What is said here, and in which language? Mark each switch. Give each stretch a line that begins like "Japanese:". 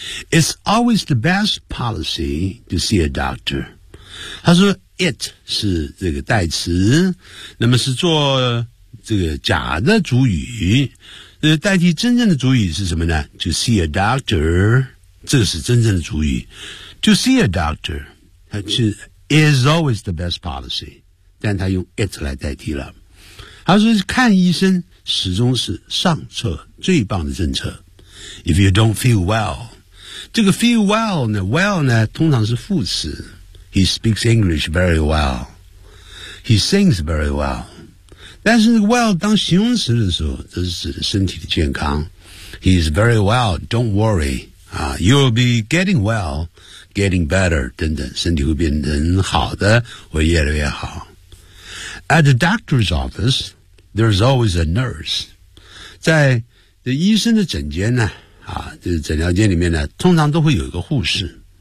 English: It's always the best policy to see a doctor.
Chinese: 他说 it 是这个代词，那么是做这个假的主语，代替真正的主语是什么呢？
English: To see a doctor，
Chinese: 这是真正的主语。
English: To see a doctor
Chinese: 他是
English: is always the best policy，
Chinese: 但他用
English: it
Chinese: 来代替了。他说看医生始终是上策，最棒的政策。
English: If you don't feel well，
Chinese: 这个
English: feel well 呢 ，well 呢，
Chinese: 通常是副词。
English: He speaks English very well. He sings very well.
Chinese: 但是 well 当形容词的时候，这是指的身体的健康。
English: He is very well. Don't worry. You'll be getting well, getting better.
Chinese: 等等，身体会变成好的，会越来越好。
English: At the doctor's office, there's always a nurse.
Chinese: 在这医生的诊间呢。就是诊疗间里面呢，通常都会有一个护士。